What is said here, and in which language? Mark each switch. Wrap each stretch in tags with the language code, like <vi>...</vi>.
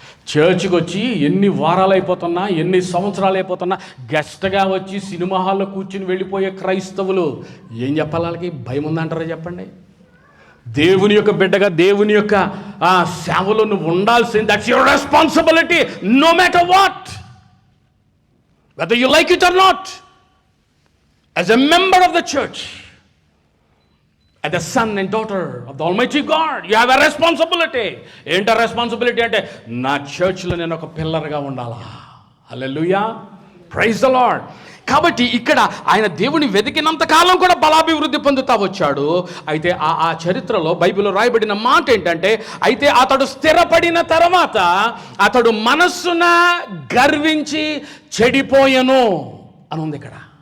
<te>చర్చ్కి వచ్చి ఎన్ని వారాలు అయిపోతున్నా, ఎన్ని సంవత్సరాలు అయిపోతున్నా, గెస్ట్గా వచ్చి సినిమా హాల్లో కూర్చుని వెళ్ళిపోయే క్రైస్తవులు ఏం చెప్పాలి? వాళ్ళకి భయం ఉందంటారా చెప్పండి? దేవుని యొక్క బిడ్డగా దేవుని యొక్క సేవలో నువ్వు ఉండాల్సింది.</te> <en>That's your responsibility, no matter what, whether you like it or not. As a member of the church, as the son and daughter of the Almighty God, you have a responsibility.</en> <te>ఏంటా responsibility అంటే, నా చర్చ్లో నేను ఒక పిల్లర్గా ఉండాలా. హల్లెలూయా,</te> <en>Praise the Lord.</en> <te>కాబట్టి ఇక్కడ ఆయన దేవుని వెతికినంత కాలం కూడా బలాభివృద్ధి పొందుతా వచ్చాడు. అయితే ఆ చరిత్రలో బైబిల్లో రాయబడిన మాట ఏంటంటే, అయితే అతడు స్థిరపడిన తర్వాత అతడు మనస్సున గర్వించి చెడిపోయెను అని ఉంది ఇక్కడ.</te>